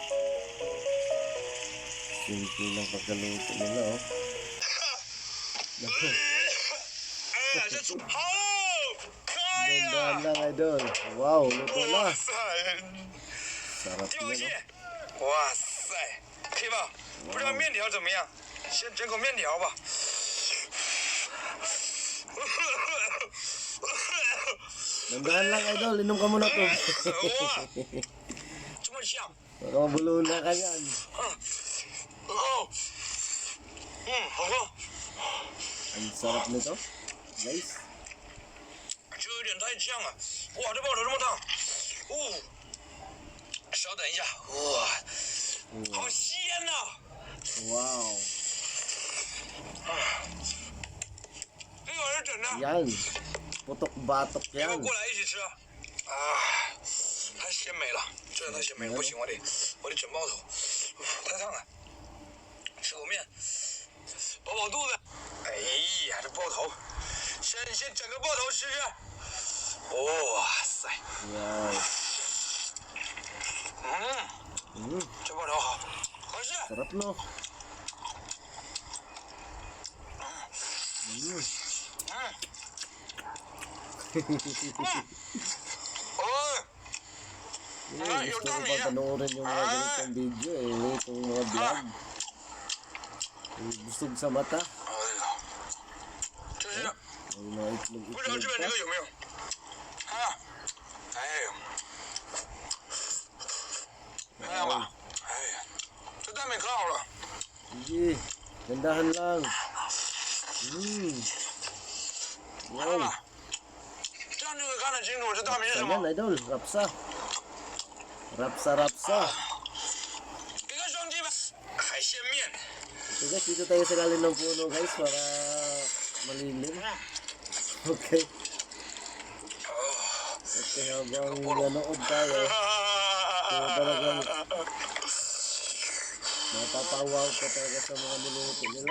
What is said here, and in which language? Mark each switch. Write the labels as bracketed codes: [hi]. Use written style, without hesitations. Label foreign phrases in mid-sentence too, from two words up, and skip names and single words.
[tl] Simple lang pagkaluto nila, oh. Ganda lang, idol. Wow, luto na. Sarap niya, no? [zh] 哇塞，可以吧？不知道面条怎么样？先整口面条吧。 [tl] Nandahan lang, idol. Inom ka muna to. [zh] 这么香。 [tl] Baka mabulunan na ka yan. [zh] 好喝。 [tl] Ang sarap nito, guys. [zh] 这有点太香了。哇，这爆炒这么烫。稍等一下。哇，好鲜呐！ Wow. 这个是真的。 [tl] Yan. Putok batok [zh] 别 [tl] yan. [zh] 过来一起吃。太鲜美了，真的太鲜美了，不行，我得整爆头，太烫了。吃口面，饱饱肚子。先整个爆头试试。哇塞， Wow. 这爆头好，合适。 [tl] Sarap no? Gusto ko pa panoorin yung mga ganitong video itong mga vlog. Busog sa mata. [zh] 这是 [tl] May mga itlog [zh] 不知道这边这 [tl] pa. [zh] 个有没有？啊，哎呦，看见吧？哎呀，这大米可好了。 [tl] Sige, gandahan lang. [zh] 看到 Wow. 吧？这样就可以看得清楚这大米是什 [tl] Yan, [zh] 么。 [tl] idol. Rapsa. Rapsa. [zh] 给个双击吧。海鲜面。 [en] So guys, [tl] dito tayo sa lalim ng puno guys para malilim. Okay. Okay, habang nanood tayo, so talagang mapapawaw ka talaga sa mga niluto nila.